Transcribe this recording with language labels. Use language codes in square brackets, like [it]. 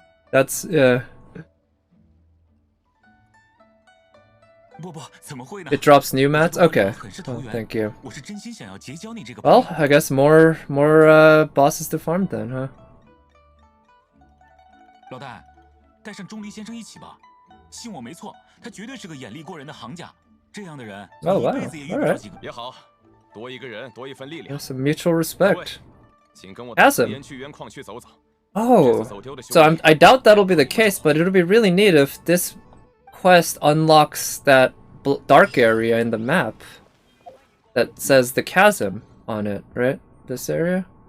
[en] That's, yeah. It drops new mats? Okay. Oh, thank you. Well, I guess more bosses to farm then, huh? [zh] 老大，带上钟离先生一起吧。信我没错，他绝对是个眼力过人的行家。这样的人，一辈子也遇不到几个。也好，多一个人，多一份力量。 [en] There's some mutual respect. [zh] 请跟我到盐区原矿区走走。 [en] Oh, so I doubt that'll be the case, but it'll be really neat if this quest unlocks that dark area in the map that says the chasm on it, right? This area?